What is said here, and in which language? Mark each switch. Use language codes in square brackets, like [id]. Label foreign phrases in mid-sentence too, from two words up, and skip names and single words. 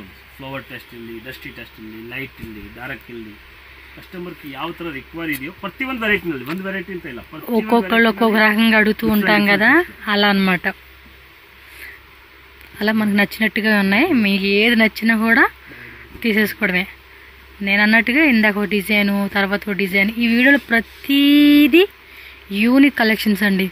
[en] flower test [kn] ಇಲ್ಲಿ, [en] dusty test [kn] ಇಲ್ಲಿ, ಲೈಟ್ ಇಲ್ಲಿ, ಡಾರ್ಕ್ ಇಲ್ಲಿ, ಕಸ್ಟಮರ್ಕಿ ಯಾವ ಥರ ರಿಕ್ವೈರ್ ಇದೆಯೋ ಪ್ರತಿಯೊಂದು ವೆರೈಟಿನಲ್ಲಿ, ಒಂದು ವೆರೈಟಿ ಅಂತ ಇಲ್ಲ, [te] ఒక్కొక్కళ్ళు ఒక్కొక్క రకంగా అడుగుతూ ఉంటాం కదా, అలా అన్నమాట. అలా మనకు నచ్చినట్టుగా ఉన్నాయి, మీకు ఏది నచ్చినా కూడా తీసేసుకోవడమే. నేను అన్నట్టుగా ఇందాక ఒక డిజైను, తర్వాత ఒక డిజైన్. ఈ వీడియోలో ప్రతిదీ [en] unique collections [te] అండి.